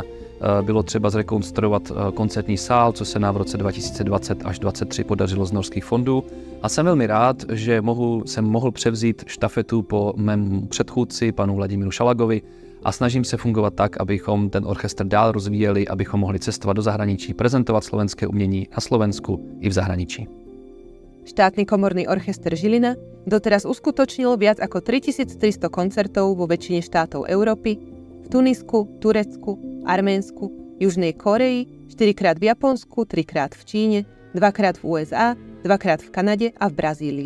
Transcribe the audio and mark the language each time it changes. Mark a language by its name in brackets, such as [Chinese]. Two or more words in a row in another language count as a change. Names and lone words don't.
[Czech] Bylo třeba zrekonstruovat koncertní sál, co se nám v roce 2020 až 2023 podařilo z norských fondů. A jsem velmi rád, že jsem mohl převzít štafetu po mém předchůdci, panu Vladimíru Šalagovi, a snažím se fungovat tak, abychom ten orchestr dál rozvíjeli, abychom mohli cestovat do zahraničí, prezentovat slovenské umění na Slovensku i v zahraničí. [Slovak] Štátny komorný orchester Žilina doteraz uskutočnil viac ako 3300 koncertov vo väčšine štátov Európy, v Tunisku, Turecku, Arménsku, Južnej Koreji, 4-krát v Japonsku, 3-krát v Číne, 2-krát v USA, 2-krát v Kanade a v Brazílii.